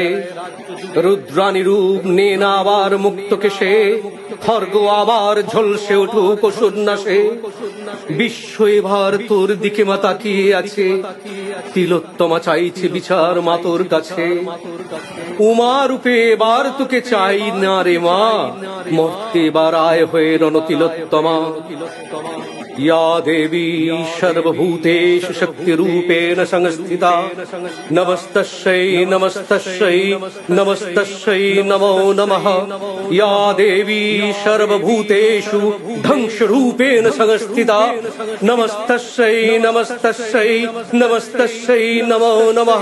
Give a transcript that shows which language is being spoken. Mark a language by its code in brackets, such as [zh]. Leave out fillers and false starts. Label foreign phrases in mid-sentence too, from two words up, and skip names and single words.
[bn] রুদ্রাণী রূপ নে না আবার মুক্তকে সে, খর্গ আবার ঝলসে উঠুক অসুর নাশে। বিশ্ব এবার তোর দিকে মা তাকিয়ে আছে, তিলোত্তমা চাইছে বিচার মা তোর কাছে। উমা রূপে এবার তোকে চাই না রে মা, মর্তে এবার আয় হয়ে রণতিলোত্তমা। [sa] या देवी सर्वभूतेषु शक्तिरूपेण संस्थिता, नमस्तस्यै नमस्तस्यै नमस्तस्यै नमो नमः। या देवी सर्वभूतेषु ध्वंसरूपेण संस्थिता, नमस्तस्यै नमस्तस्यै नमस्तस्यै नमो नमः।